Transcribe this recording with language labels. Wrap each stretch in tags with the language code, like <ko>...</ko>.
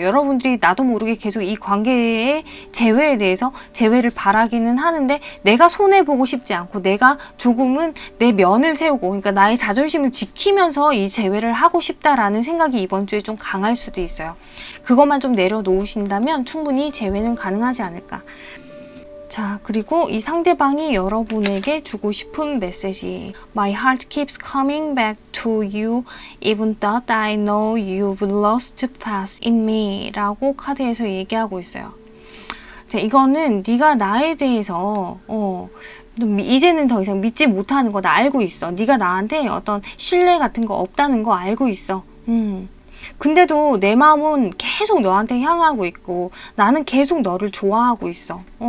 <ko>여러분들이 나도 모르게 계속 이 관계의 재회에 대해서 재회를 바라기는 하는데 내가 손해보고 싶지 않고 내가 조금은 내 면을 세우고, 그러니까 나의 자존심을 지키면서 이 재회를 하고 싶다라는 생각이 이번 주에 좀 강할 수도 있어요. 그것만 좀 내려놓으신다면 충분히 재회는 가능하지 않을까. 자, 그리고 이 상대방이 여러분에게 주고 싶은 메시지,</ko> <en>My heart keeps coming back to you even though I know you've lost faith in me</en> <ko>라고 카드에서 얘기하고 있어요. 자, 이거는 네가 나에 대해서 이제는 더 이상 믿지 못하는 거 나 알고 있어. 네가 나한테 어떤 신뢰 같은 거 없다는 거 알고 있어. 근데도 내 마음은 계속 너한테 향하고 있고 나는 계속 너를 좋아하고 있어.</ko>